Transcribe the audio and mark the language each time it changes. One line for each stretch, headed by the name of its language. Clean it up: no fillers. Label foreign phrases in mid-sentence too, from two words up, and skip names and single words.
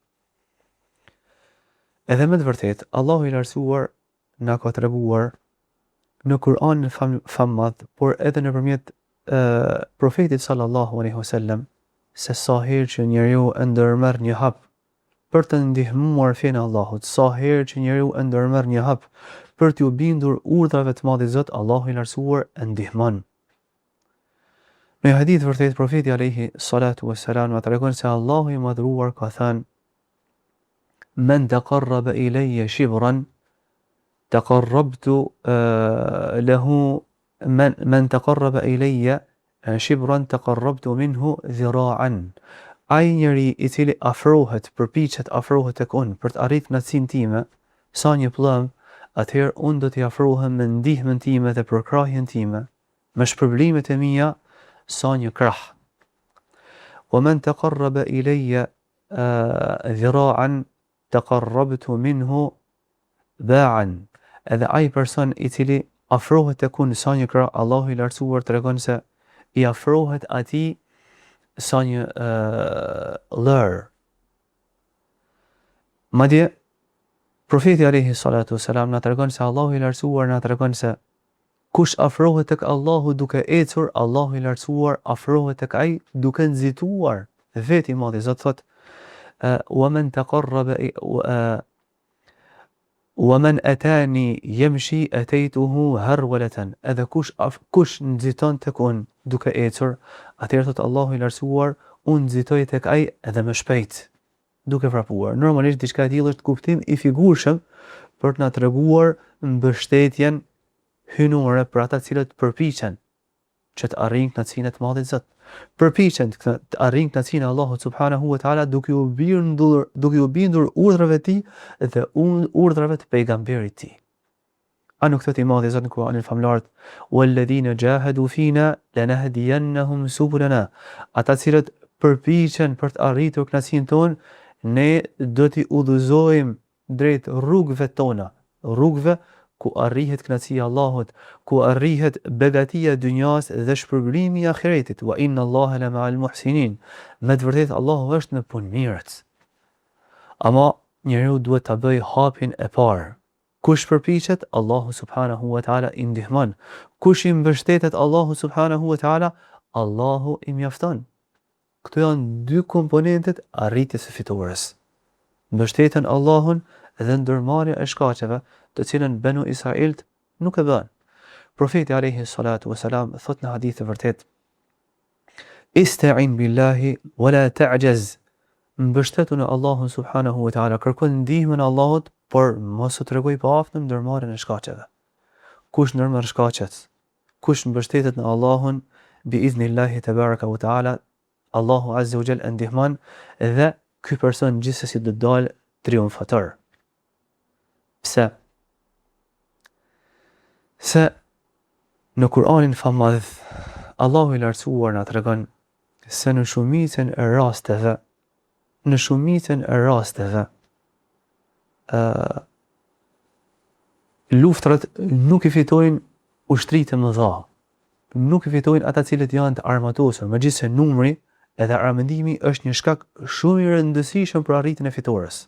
Albanian: Edhe me të vërtet, Allahu i lartësuar na ka treguar në Kur'anin fammadh, por edhe nëpërmjet profetit
Arabic: صلى الله عليه وسلم,
Albanian: se sa herë që njeriu e ndërmerr një hap për të ndihmuar fenë e Allahut, sa herë që njeriu e ndërmerr një hap për t'u bindur urdhrave të Madhit Zot, Allahu i lartësuar e ndihmon. Në një hadith vërtet, profeti
Arabic: عليه الصلاة والسلام
Albanian: na tregon se Allahu i madhruar ka thënë:
Arabic: "من تقرب إلي شبرا تقربت له من تقرب إلي شبرا تقربت منه ذراعا.
Albanian: Ai njeri i cili afrohet, përpiqet afrohet tek unë për të arritur kënaqësinë time, sa një pllëm, atëherë unë do t'i afrohem me ndihmën time dhe përkrahjen time, me shpërblimet e mia sa një krah.
Arabic: ومن تقرب إلي ذراعا تقربت منه باعا.
Albanian: Edhe ai person i cili afrohet tek unë sa një krah, Allahu i lartësuar tregon se i afrohet atij sa një lër. Madje profeti
Arabic: عليه الصلاة والسلام
Albanian: na tregon se Allahu i lartësuar na tregon se kush afrohet tek Allahu duke ecur, Allahu i lartësuar afrohet tek ai duke nxituar. Veti i madhi Zot thot:
Arabic: "ومن تقرب ومن أتاني يمشي أتيته هرولة."
Albanian: Edhe kush nxiton tek unë duke ecur, atëherë thot Allahu i lartësuar, unë nxitoj tek ai edhe më shpejt, duke vrapuar. Normalisht diçka e tillë është kuptim i figurshëm për të na treguar mbështetjen hynore për ata cilët përpiqen që të arrijnë kënaqësinë e të Madhit Zot. Përpiqen të arrijnë kënaqësinë e Allahut
Arabic: سبحانه وتعالى
Albanian: duke u bindur urdhrave të tij dhe urdhrave të pejgamberit të tij. A nuk thot i Madhi Zot në Kur'anin famlar:
Arabic: "والذين جاهدوا فينا لنهدينهم سبلنا."
Albanian: Ata cilët përpiqen për të arritur kënaqësinë tonë, ne do t'i udhëzojmë drejt rrugëve tona, rrugëve ku arrihet kënaqësia e Allahut, ku arrihet begatia e dynjas dhe shpërblimi i ahiretit.
Arabic: وإن الله لمع المحسنين.
Albanian: Me të vërtetë Allahu është me punëmirët. Ama njeriu duhet ta bëjë hapin e parë. Kush përpiqet, Allahu
Arabic: سبحانه وتعالى
Albanian: i ndihmon. Kush i mbështetet Allahu
Arabic: سبحانه وتعالى,
Albanian: Allahu i mjafton. Këto janë dy komponentet arritjes së fitores. Mbështeten Allahun dhe ndërmarrja e shkaqeve, të cilën Banu Israilt nuk e bën. Profeti
Arabic: عليه الصلاة والسلام
Albanian: thot në hadith të vërtet:
Arabic: "استعن بالله ولا تعجز."
Albanian: Mbështetu në Allahun
Arabic: سبحانه وتعالى,
Albanian: kërko ndihmën e Allahut, por mos u tregoj pa aftë në ndërmarrjen e shkaqeve. Kush ndërmarr shkaqet, kush mbështetet në Allahun,
Arabic: بإذن الله تبارك وتعالى,
Albanian: Allahu
Arabic: عز وجل
Albanian: ndihmon dhe ky person gjithsesi do të dalë triumfator. Pse? Se në Kur'anin famadh Allahu i lartësuar na tregon se në shumicën e rasteve luftrat nuk i fitojnë ushtritë e mëdha, nuk i fitojnë ata cilët janë të armatosur, megjithse numri edhe armendimi është një shkak shumë i rëndësishëm për arritjen e fitores.